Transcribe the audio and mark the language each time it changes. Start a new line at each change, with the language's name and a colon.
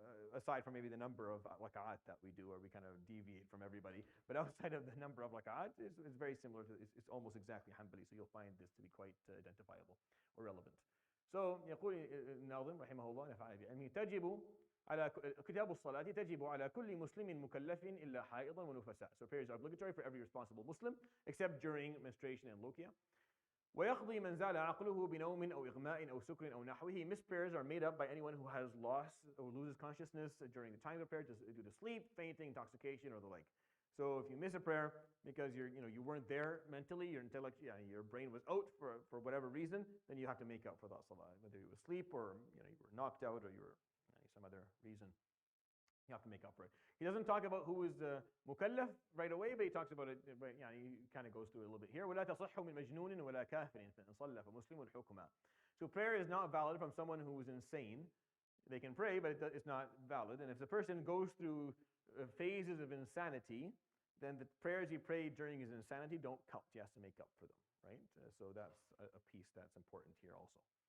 English: Aside from maybe the number of raka'at that we do, where we kind of deviate from everybody, but outside of the number of raka'at, it's very similar to, it's almost exactly Hanbali, so you'll find this to be quite identifiable or relevant.
Arabic: So يقول الناظم رحمه الله يعني تجب على كتاب الصلاة تجب على كل مسلم مكلف إلا حائضا ونفساء.
English: So prayers are obligatory for every responsible Muslim except during menstruation and lukia.
Arabic: ويقضي من زال عقله بنوم أو إغماء أو سكر أو نحوه.
English: Missed prayers are made up by anyone who has lost or loses consciousness during the time of prayer due to sleep, fainting, intoxication, or the like. So if you miss a prayer because you weren't there mentally, your intellect, your brain was out for whatever reason, then you have to make up for that salah, whether you were asleep or you were knocked out or you were some other reason. You have to make up for it. He doesn't talk about who is mukallaf right away, but he talks about it. He kind of goes through it a little bit here.
Arabic: ولا تصح من مجنون ولا كافر فإن صلى فمسلم الحكم.
English: So prayer is not valid from someone who is insane. They can pray, but it's not valid. And if the person goes through phases of insanity, then the prayers he prayed during his insanity don't count. He has to make up for them, right? So that's a piece that's important here also.